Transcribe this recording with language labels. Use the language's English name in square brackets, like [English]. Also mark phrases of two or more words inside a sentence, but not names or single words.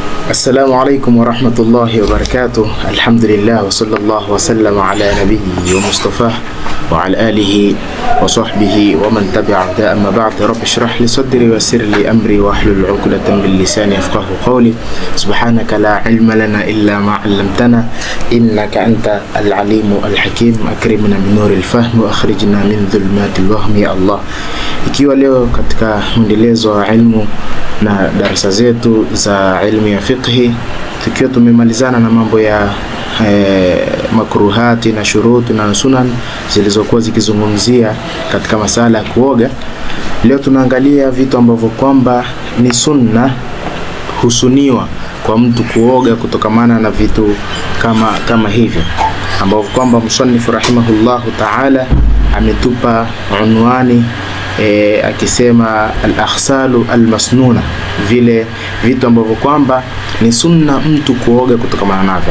[Arabic] السلام عليكم ورحمة الله وبركاته. الحمد لله وصلى الله وسلم على نبيه ومصطفاه وعلى آله وصحبه ومن تبع هداه. أما بعد، رب اشرح لي صدري ويسر لي أمري واحلل عقدة من لساني يفقهوا قولي. سبحانك لا علم لنا إلا ما علمتنا إنك أنت العليم الحكيم. أكرمنا بنور الفهم وأخرجنا من ظلمات الوهم يا الله. [Swahili] Ikiwa leo katika mwendelezo wa ilmu na darasa zetu za ilmu ya fiqhi, tukiwa tumemalizana na mambo ya makruhati na shuruti na sunan zilizokuwa zikizungumzia katika masala ya kuoga, leo tunaangalia vitu ambavyo kwamba ni sunna, husuniwa kwa mtu kuoga kutokamana na vitu kama hivyo, ambavyo kwamba musannif [Arabic] رحمه الله تعالى [Swahili] ametupa unwani akisema [Arabic] الأغسال المسنونة, [Swahili] vile vitu ambavyo kwamba ni sunna mtu kuoga kutokamana navyo.